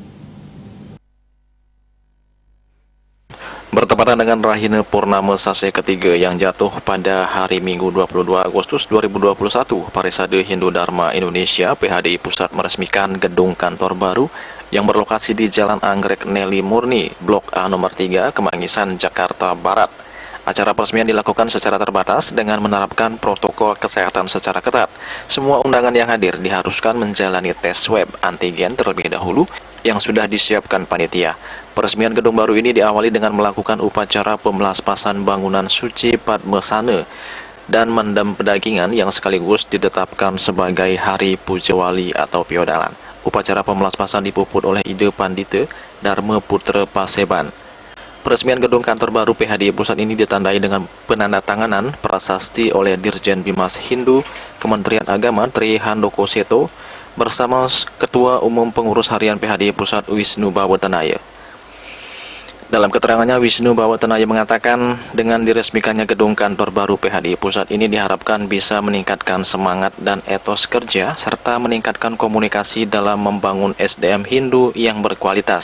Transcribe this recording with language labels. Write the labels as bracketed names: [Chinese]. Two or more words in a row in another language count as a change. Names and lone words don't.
[Indonesian] Bertepatan dengan Rahina Purnama Sase ketiga yang jatuh pada hari Minggu 22 Agustus 2021, Parisade Hindu Dharma Indonesia PHDI Pusat meresmikan gedung kantor baru yang berlokasi di Jalan Anggrek Nelly Murni, Blok A nomor 3, Kemangisan, Jakarta Barat. Acara peresmian dilakukan secara terbatas dengan menerapkan protokol kesehatan secara ketat. Semua undangan yang hadir diharuskan menjalani tes swab antigen terlebih dahulu yang sudah disiapkan panitia. Peresmian gedung baru ini diawali dengan melakukan upacara pemelaspasan bangunan suci Padmasana dan mendem pedagingan yang sekaligus ditetapkan sebagai Hari Pujawali atau Piodalan. Upacara pemelaspasan dipuput oleh Ida Pandita Dharma Putra Paseban. Peresmian gedung kantor baru PHDI Pusat ini ditandai dengan penandatanganan prasasti oleh Dirjen Bimas Hindu Kementerian Agama Tri Handoko Seto bersama Ketua Umum Pengurus Harian PHDI Pusat Wisnu Bawatanaya. Dalam keterangannya, Wisnu Bawatanaya mengatakan dengan diresmikannya gedung kantor baru PHDI Pusat ini diharapkan bisa meningkatkan semangat dan etos kerja serta meningkatkan komunikasi dalam membangun SDM Hindu yang berkualitas.